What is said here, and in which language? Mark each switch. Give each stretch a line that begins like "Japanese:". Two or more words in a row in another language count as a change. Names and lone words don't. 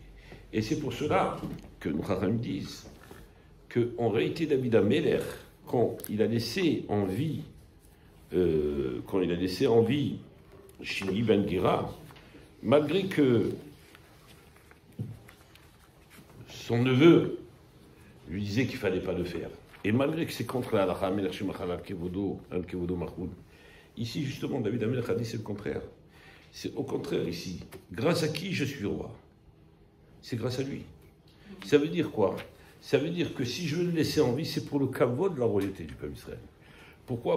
French: Et c'est pour cela que nos Chachamim disent qu'en réalité, David Améler, quand il a laissé en vie Shimi ben Gera, malgré que son neveu lui disait qu'il ne fallait pas le faire, et malgré que c'est contre la halakha,
Hebrew: מלך שמחל על כבודו מחול,
French: ici justement David Améler a dit c'est le contraire. C'est au contraire ici. Grâce à qui je suis roi? C'est grâce à lui. Ça veut dire quoi? Ça veut dire que si je veux le laisser en vie, c'est pour le kavod de la royauté du peuple d'Israël. Pourquoi?